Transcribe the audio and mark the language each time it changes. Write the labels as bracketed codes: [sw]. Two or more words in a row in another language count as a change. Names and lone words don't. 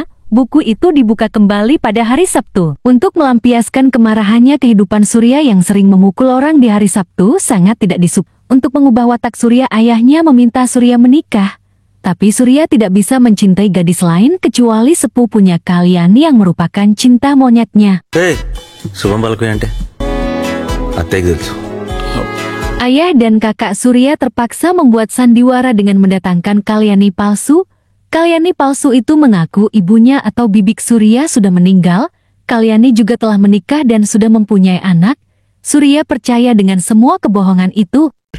[id] Buku itu dibuka kembali pada hari Sabtu. Untuk melampiaskan kemarahannya, kehidupan Surya yang sering memukul orang di hari Sabtu sangat tidak disukai. Untuk mengubah watak Surya, ayahnya meminta Surya menikah. Tapi Surya tidak bisa mencintai gadis lain kecuali sepupunya Kalyani yang merupakan cinta monyetnya. [te] శుభం పలుకు అంటే అత్తయ్యకి తెలుసు. [id] Ayah dan kakak Surya terpaksa membuat sandiwara dengan mendatangkan Kalyani palsu. Kalyani palsu itu mengaku ibunya atau bibik Surya sudah meninggal. Kalyani juga telah menikah dan sudah mempunyai anak. Surya percaya dengan semua kebohongan itu.